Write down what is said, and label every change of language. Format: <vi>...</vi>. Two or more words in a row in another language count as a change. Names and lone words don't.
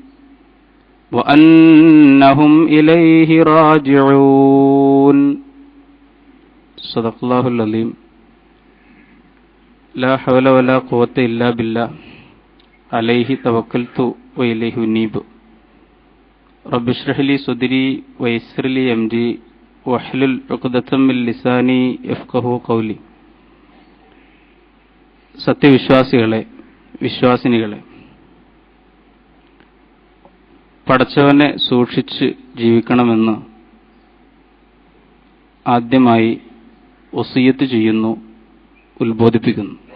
<ar>وأنهم إليه راجعون صدق الله العظيم لا حول ولا قوة إلا بالله عليه توكلت وإليه أنيب رب اشرح لي صدري ويسر لي أمري واحلل عقدة من لساني يفقهوا قولي.</ar> <ml>സത്യവിശ്വാസികളെ, വിശ്വാസിനികളെ, പടച്ചവനെ സൂക്ഷിച്ച് ജീവിക്കണമെന്ന് ആദ്യമായി വസിയ്യത്ത് ചെയ്യുന്നു, ഉത്ബോധിപ്പിക്കുന്നു.</ml>